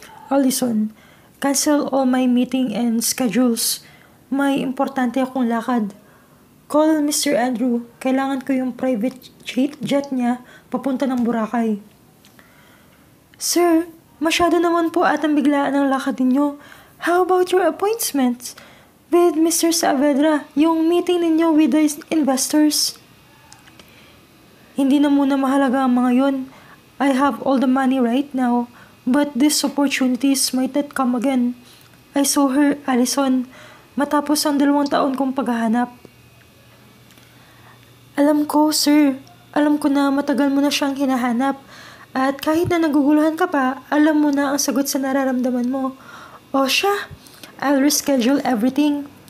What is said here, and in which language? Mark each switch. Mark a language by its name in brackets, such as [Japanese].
[English] Allison, cancel all my meeting and schedules. [Filipino] May importante akong lakad. [English] Call Mr. Andrew. [Filipino] Kailangan ko yung private jet niya papunta ng Boracay. Sir, masyado naman po atang biglaan ang lakad ninyo. [English] How about your appointments with Mr. Saavedra, [Filipino] yung meeting ninyo [English] with the investors? [Filipino] Hindi na muna mahalaga ang mga yon. [English] I have all the money right now, but these opportunities might not come again. I saw her, [Filipino] Allison, matapos ang 2 taon kong paghahanap. Alam ko, sir. Alam ko na matagal mo na siyang hinahanap. At kahit na naguguluhan ka pa, alam mo na ang sagot sa nararamdaman mo. O siya, [English] I'll reschedule everything.